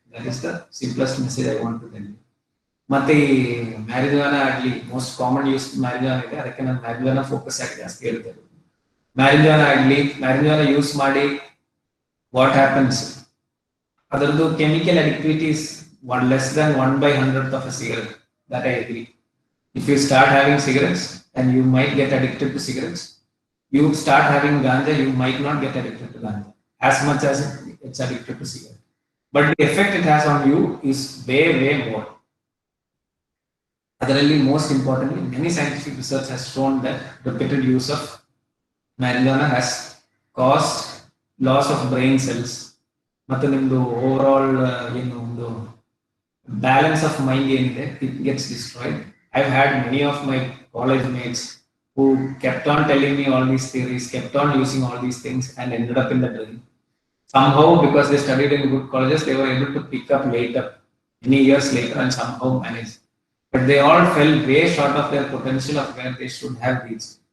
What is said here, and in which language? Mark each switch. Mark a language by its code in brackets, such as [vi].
[en] That is the simplest message I want to tell you. [kn] ಮತ್ತೆ ಈ ಮ್ಯಾರಿಜುವಾನ ಆಗ್ಲಿ, most common use ಮ್ಯಾರಿಜುವಾನ ಇದೆ, ಅದಕ್ಕೆ ನಾನು ಮ್ಯಾರಿಜುವಾನ ಫೋಕಸ್ ಆಗಿ ಜಾಸ್ತಿ ಹೇಳ್ತೇನೆ. ಮ್ಯಾರಿಜುವಾನ ಆಗ್ಲಿ, ಮ್ಯಾರಿಜುವಾನ ಯೂಸ್ ಮಾಡಿ ವಾಟ್ ಹ್ಯಾಪನ್ಸ್, ಅದರದ್ದು chemical ಅಡಿಕ್ಟಿವಿಟಿ [en] is less than 1/100th of a cigarette. That I agree. If you start having cigarettes and you might get addicted to cigarettes, you start having ganja, you might not get addicted to ganja as much as it's addicted to cigarette. But the effect it has on you is way more. Additionally, most importantly, many scientific research has shown that repeated use of marijuana has caused loss of brain cells. [kn] ಮತ್ತೆ ನಿಮ್ದು over all ಏನು ಒಂದು balance of mind ಏನಿದೆ, [en] It gets destroyed. I had many of my college mates who kept on telling me all these theories, kept on using all these things and ended up in the drain. Somehow, because they studied in good colleges, they were able to pick up later, many years later, and somehow managed. But they all fell way short of their potential of where they should have reached.